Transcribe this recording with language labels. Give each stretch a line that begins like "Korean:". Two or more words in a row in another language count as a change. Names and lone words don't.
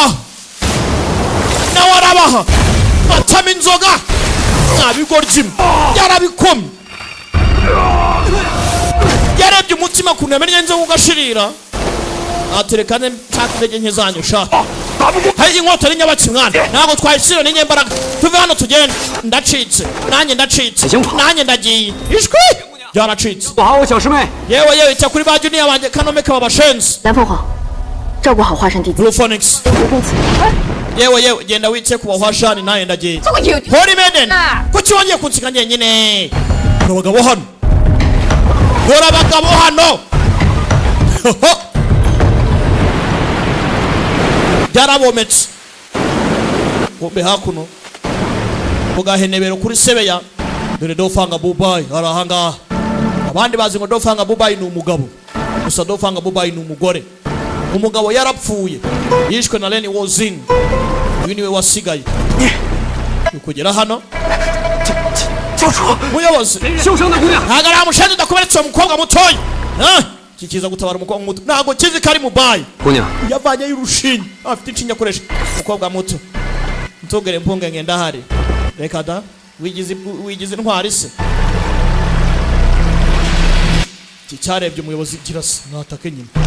Kinyarwanda: arabaha batama inzoga ntabigoryi yarabikomye yarebye umutima kuntu yamenye inzoga ugashirira aterekane nshaka intege nke zanyu sha hari inkota ari nyabaki mwana ntabwo twayishyira n'inye mbaraga tuve hano tugende ndacitse nanjye ndagiye ishwi yaracitse
Chinese: 不好，我小师妹。
Kinyarwanda: yewe cya kuri ba junior banjye kanome kaba bashenze
Chinese: 蓝凤凰，照顾好华山弟子。 Blue Phoenix 不顾此，
Kinyarwanda: yewe genda witse ku bahwashani naye ndagiye Holy Maiden kuki wongeye kunsiga njyenyine urabagabo hano byarabometse bombe hakuno kugahenebero kuri sebeya dore dofanga bubai arahangaha abandi bazi ngo dofanga bubai ni umugabo gusa dofanga bubai ni umugore umugabo yarapfuye yishwe na Lenny Wozin uyu niwe wasigaye ukugera hano muyobozi
Chinese: 受伤的姑娘，
Kinyarwanda: ntago ari amushenzi ndakuberetse uwo mukobwa mutoya kikiza gutabara umukobwa muto ntago kizi ko ari mubayi
Chinese: 姑娘，
Kinyarwanda: yavanyeyo urushinge afite inshinge akoresha umukobwa muto ntugere mpunge ngenda hari reka da wigize intwari se iki cyarebye umuyobozi gira se mwatake nyine